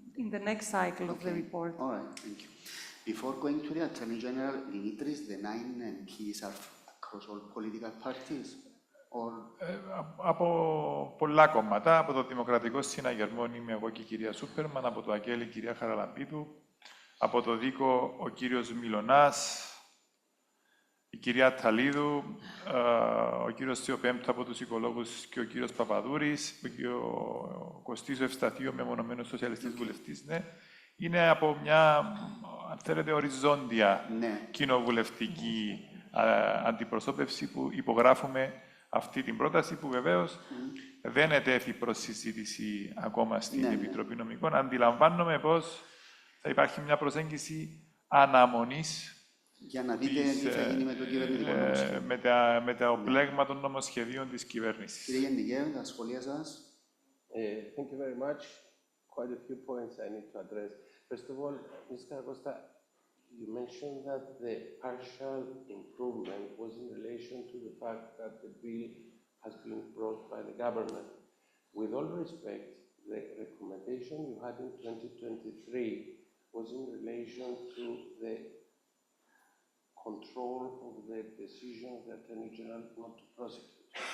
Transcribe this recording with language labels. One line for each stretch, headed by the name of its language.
English: in the next cycle of the report. All right, thank you. Before going to the Attorney General, Demetris, the 9 MPs are across all political parties? Or...
Greek: Από πολλά κόμματα, από το Δημοκρατικό Συναγερμό είμαι εγώ και η κυρία Σούπερμαν, από το ΑΚΕΛ η κυρία Χαραλαμπίδου, από το ΔΙΚΟ ο κύριος Μιλωνάς, η κυρία Ταλίδου, ο κύριος Θεοπέμπτου από τους οικολόγους και ο κύριος Παπαδούρης, ο Κωστής Ευσταθίου, μεμονωμένος σοσιαλιστής βουλευτής, ναι. Είναι από μια, αν θέλετε, οριζόντια κοινοβουλευτική αντιπροσώπευση που υπογράφουμε αυτή την πρόταση που βεβαίως δεν ετέθη προς συζήτηση ακόμα στην Επιτροπή Νομικών. Αντιλαμβάνομαι πως θα υπάρχει μια προσέγγιση αναμονής για να δείτε τι θα γίνει με το κυβερνητικό νομοσχέδιο. Με το πλέγμα των νομοσχεδίων της κυβέρνησης. Κύριε Γενικέ, τα σχόλια σας.
English: Thank you very much. Quite a few points I need to address. First of all, Ms. Karakosta, you mentioned that the partial improvement was in relation to the fact that the bill has been brought by the government. With all respect, the recommendation you had in 2023 was in relation to the control of the decision of the Attorney General not to prosecute.